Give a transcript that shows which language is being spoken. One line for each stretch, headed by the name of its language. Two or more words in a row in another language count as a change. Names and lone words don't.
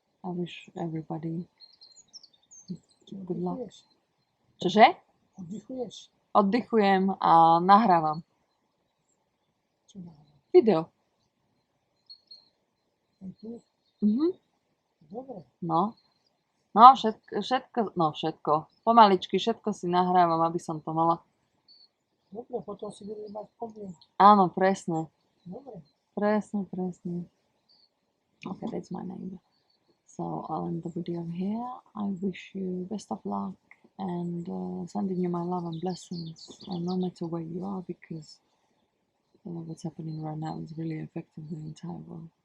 English: wish everybody good luck.
Slovak: Oddychuješ? Čože? Oddychuješ? Oddychujem a nahrávam Čo dáva? video. Aj tu? Dobre. No, všetko. Pomaličky všetko si nahrávam, aby som to mala. Dobre, potom si budeme mať pomienky. Áno, presne. Dobre. Presne.
English: Okay, that's my neighbor. So I'll end the video here. I wish you best of luck and sending you my love and blessings, no matter where you are, because what's happening right now is really affecting the entire world.